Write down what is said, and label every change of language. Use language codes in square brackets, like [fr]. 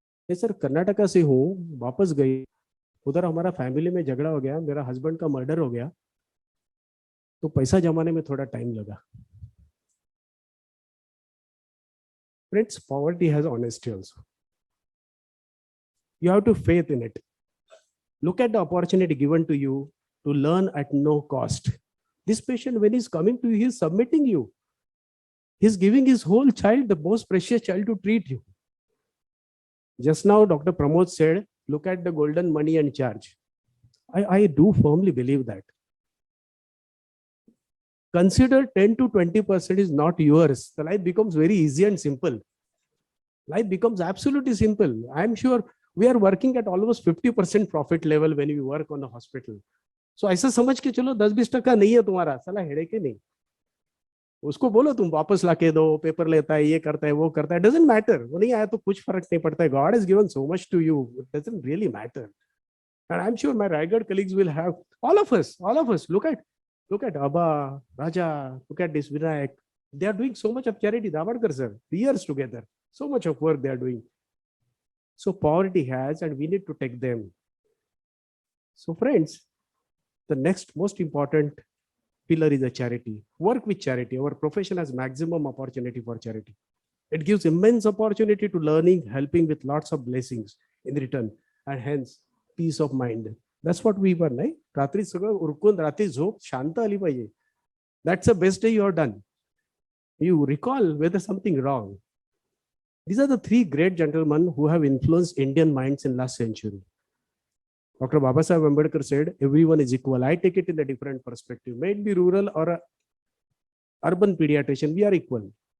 [hi] मैं सर कर्नाटका से हूँ, वापस गई. उधर हमारा फैमिली में झगड़ा हो गया, मेरा हस्बैंड का मर्डर हो गया, तो पैसा जमाने में थोड़ा टाइम लगा. [en] Friends, poverty has honesty also. You have to faith in it. Look at the opportunity given to you to learn at no cost. This patient, when he's coming to you, he's submitting you. He's giving his whole child, the most precious child, to treat you. Just now, Dr. Pramod said, look at the golden money and charge. I do firmly believe that. Consider 10 to 20% is not yours. The life becomes very easy and simple. Life becomes absolutely simple. I'm sure we are working at almost 50% profit level when we work on a hospital. [hi] So ऐसा समझ के चलो 10-20% नहीं है तुम्हारा, साला headache ही नहीं. उसको बोलो तुम वापस लाके दो, पेपर लेता है, ये करता है, वो करता है, [en] doesn't matter. [hi] वो नहीं आया तो कुछ फर्क नहीं पड़ता है. [en] God has given so much to you, it doesn't really matter. And I'm sure my Raigad colleagues will have, all of us, look at Abba, Raja, look at this Vinayak. They are doing so much of charity, Davarkar sir, years together. So much of work they are doing. So poverty has, and we need to take them. So friends, the next most important pillar is a charity. Work with charity. Our profession has maximum opportunity for charity. It gives immense opportunity to learning, helping with lots of blessings in return, and hence peace of mind. That's what we were, right? [mr] Ratri सगळं उरकून रात्री झोप शांत आली पाहिजे. [en] That's the best day you have done. You recall whether something wrong. These are the 3 great gentlemen who have influenced Indian minds in last century. Dr. Babasaheb Ambedkar said, everyone is equal. I take it in a different perspective. May it be rural or a urban pediatrician, we are equal.